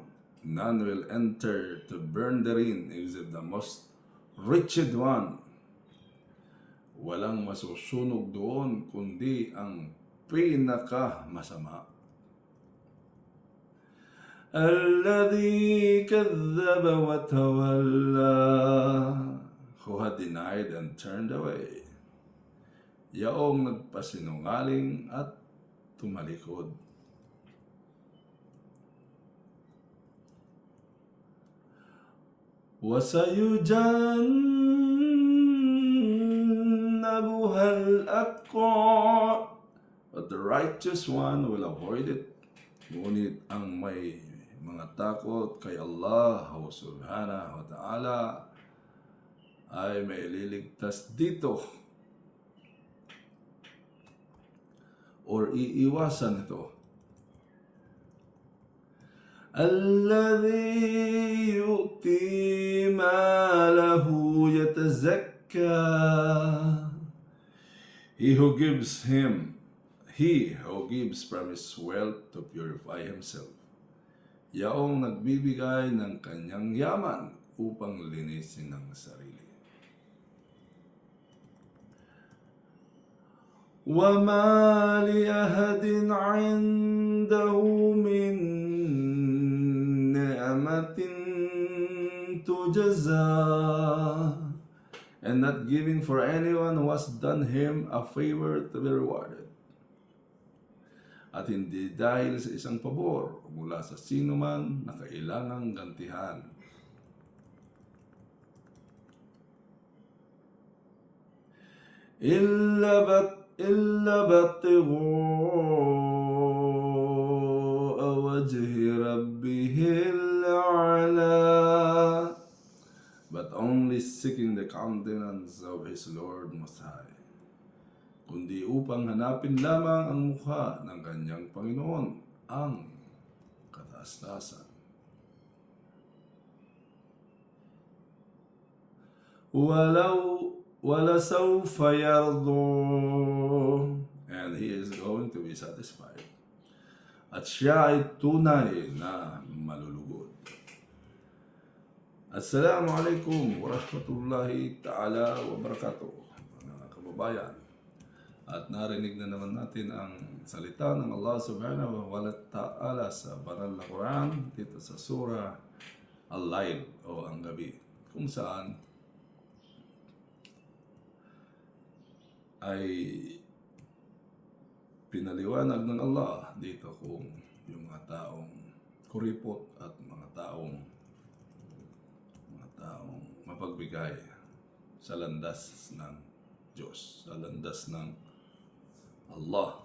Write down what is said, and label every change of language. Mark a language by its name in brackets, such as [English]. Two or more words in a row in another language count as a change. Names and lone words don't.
[English] None will enter to burn therein except the most wretched one. [Filipino] Walang masusunog doon kundi ang pinakamasama. [Arabic] الذي كذب وتولى. [English] Who had denied and turned away. [Filipino] Yaong nagpasinungaling at tumalikod. [Arabic] وَسَيُجَنَّبُهَا الْأَتْقَى. [English] But the righteous one will avoid it. [Filipino] Ngunit ang may mga takot kay Allah [Arabic] سبحانه وتعالى [Filipino] ay may liligtas dito or iiwasan ito. [Arabic] الذي يؤتي ماله يتزكى. [English] He who gives from his wealth to purify himself. [Filipino] Yaong nagbibigay ng kanyang yaman upang linisin ang sarili. [Arabic] وَمَا لِأَحَدٍ عِندَهُ مِن نِعْمَةٍ تُجْزَى. [English] And not giving for anyone who has done him a favor to be rewarded. [Filipino] At hindi dahil sa isang pabor mula sa sino man na kailangang gantihan. [Arabic] إلا ابتغاء وجه ربه الأعلى. [English] But only seeking the countenance of his Lord Most High. [Filipino] Kundi upang hanapin lamang ang mukha ng kanyang Panginoon, ang kataas-taasan. [Arabic] وَلَسَوْفَ يَرْضَى. [English] And he is going to be satisfied. [Filipino] At siya ay tunay na malulugod. [Arabic] السلام عليكم ورحمة الله تعالى وبركاته. [Filipino] Mga kababayan. At narinig na naman natin ang salita ng Allah [Arabic] سبحانه وتعالى [Filipino] sa banal na Quran dito sa surah Al-Layl o ang gabi, kung saan ay pinaliwanag ng Allah dito kung yung mga taong kuripot at mga taong mapagbigay sa landas ng Diyos, sa landas ng Allah.